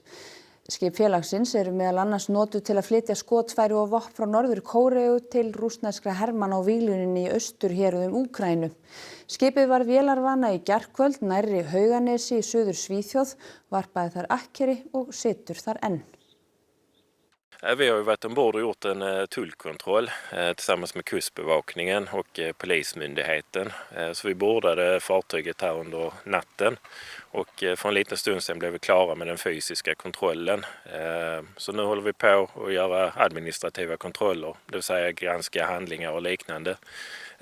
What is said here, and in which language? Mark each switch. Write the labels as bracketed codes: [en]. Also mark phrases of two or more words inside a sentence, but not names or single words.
[is] Skip félagsins eru meðal annars notuð til að flytja skotfæri og vopn frá Norður Kóreu til rússneskra hermanna á víglínuninni í austurhéruðum Úkraínu. Skipið var vélarvana í gærkvöld nærri Hauganesi í Suður Svíþjóð, varpaði þar akkeri og situr þar enn. [sv] Vi har ju varit ombord och gjort en tullkontroll tillsammans med kustbevakningen och polismyndigheten. Så vi bordade fartyget här under natten och för en liten stund sedan blev vi klara med den fysiska kontrollen. Så nu håller vi på att göra administrativa kontroller, det vill säga granska handlingar och liknande.